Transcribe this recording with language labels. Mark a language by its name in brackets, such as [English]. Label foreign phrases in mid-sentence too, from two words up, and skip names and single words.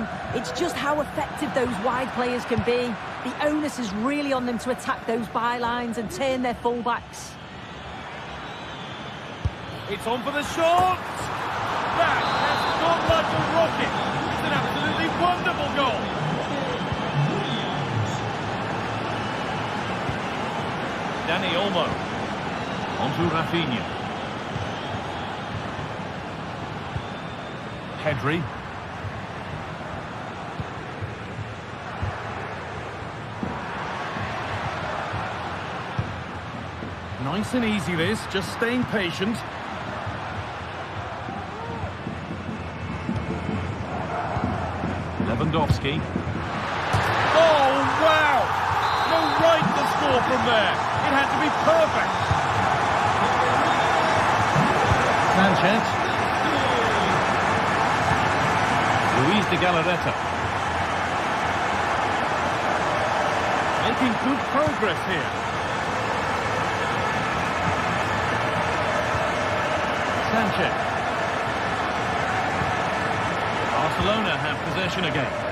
[English] It's just how effective those wide players can be. The onus is really on them to attack those bylines and turn their fullbacks. It's on for the shot! That has gone like a rocket! It's an absolutely wonderful goal! Dani Olmo. Onto Rafinha. Pedri. Nice and easy this, just staying patient. Lewandowski. Oh, wow! No right to score from there. It had to be perfect. Sanchez. Luis de Galarreta. Making good progress here. Sanchez. Barcelona have possession again.